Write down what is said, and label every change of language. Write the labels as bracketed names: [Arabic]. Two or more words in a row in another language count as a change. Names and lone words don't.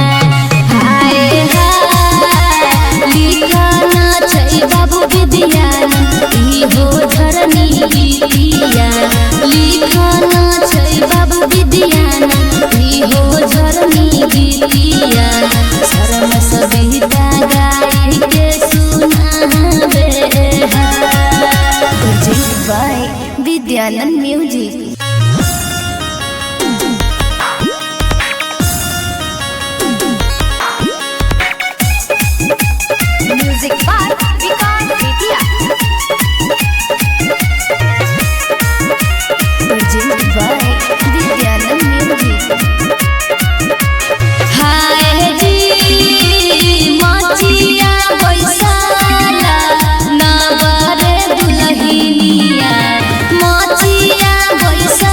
[Maithili] हाय हाय लिखना छै बाबू विद्यानंद इहो धरनी गीतिया, लिखना छै बाबू विद्यानंद इहो धरनी गीतिया। शर्म सविता गाय के सुनावे है। [English] Presented by Vidyanand Music. Music by Vikas Vidya. Presented by Vidyanand Music. [Maithili] हाय जी मचिया बैसाला नवरे दुल्हनिया, मचिया